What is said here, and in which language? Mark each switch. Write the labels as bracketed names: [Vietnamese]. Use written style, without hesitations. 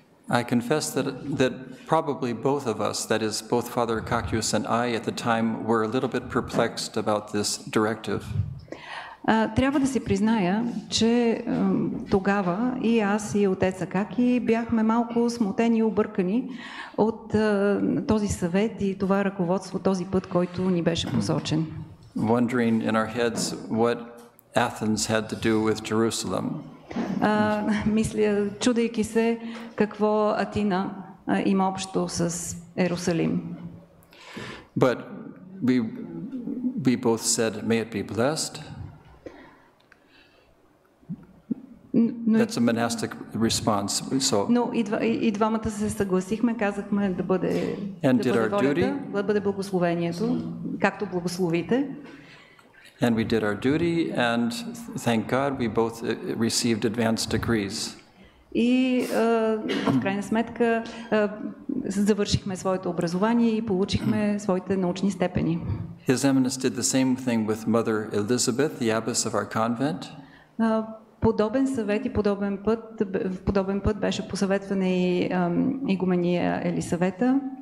[English] I confess that probably both of us, that is both Father Auxentios and I at the time, were a little bit perplexed about this directive. [Bulgarian] Трябва да си призная, че тогава и аз и отец Акаки бяхме малко смутени и объркани от този съвет и това ръководство, този път, който ни беше посочен. [English] Wondering in our heads what Athens had to do with Jerusalem. [Bulgarian] Мисля, чудейки се какво Атина има общо с Ерусалим. [English] But we both said, may it be blessed. That's a monastic response. So, [Bulgarian] но и двамата се съгласихме, казахме да бъде волята, да бъде благословението, както благословите. [English] And we did our duty, and thank God we both received advanced degrees. [Bulgarian] И в крайна сметка завършихме своето образование и получихме своите научни степени. [English] His Eminence did the same thing with Mother Elizabeth, the abbess of our convent. [Bulgarian] Подобен съвет и подобен път беше посъветвана и игумения Елисавета.